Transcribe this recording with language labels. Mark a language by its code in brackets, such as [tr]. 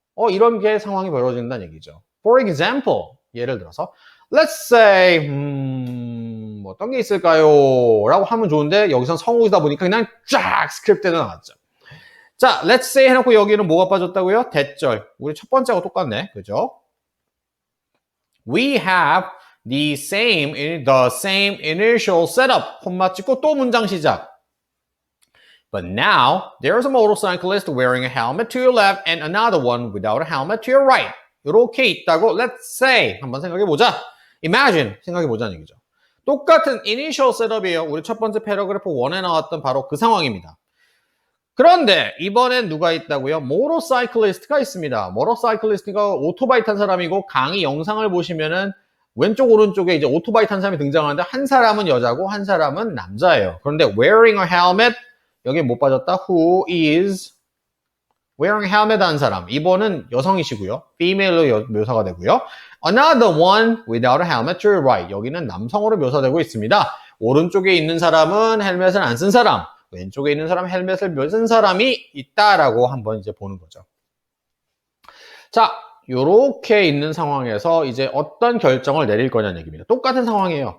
[ko] 이런 게 상황이 벌어진다는 얘기죠. [en] For example, [ko] 예를 들어서 [en] let's say [ko] 뭐 어떤 게 있을까요? 라고 하면 좋은데 여기선 성우이다 보니까 그냥 쫙 스크립트에 나왔죠. 자, [en] let's say [ko] 해놓고 여기는 뭐가 빠졌다고요? 대절. 우리 첫 번째하고 똑같네. 그죠? [en] We have the same initial setup. [ko] 콤마 찍고 또 문장 시작. [en] But now, there's a motorcyclist wearing a helmet to your left and another one without a helmet to your right. [ko] 이렇게 있다고 [en] let's say [ko] 한번 생각해보자. Imagine 생각해보자는 얘기죠. 똑같은 [en] initial setup [ko] 이에요. 우리 첫 번째 패러그래프 1에 나왔던 바로 그 상황입니다. 그런데 이번엔 누가 있다고요? 모터사이클리스트가 있습니다. 모터사이클리스트가 오토바이 탄 사람이고 강의 영상을 보시면은 왼쪽 오른쪽에 이제 오토바이 탄 사람이 등장하는데 한 사람은 여자고 한 사람은 남자예요. 그런데 [en] wearing a helmet [ko] 여기 못 빠졌다. [en] Who is wearing a helmet 한 사람. [ko] 이번은 여성이시고요. female로 묘사가 되고요. [en] Another one without a helmet to your right. [ko] 여기는 남성으로 묘사되고 있습니다. 오른쪽에 있는 사람은 헬멧을 안 쓴 사람, 왼쪽에 있는 사람은 헬멧을 쓴 사람이 있다라고 한번 이제 보는 거죠. 자, 요렇게 있는 상황에서 이제 어떤 결정을 내릴 거냐는 얘기입니다. 똑같은 상황이에요.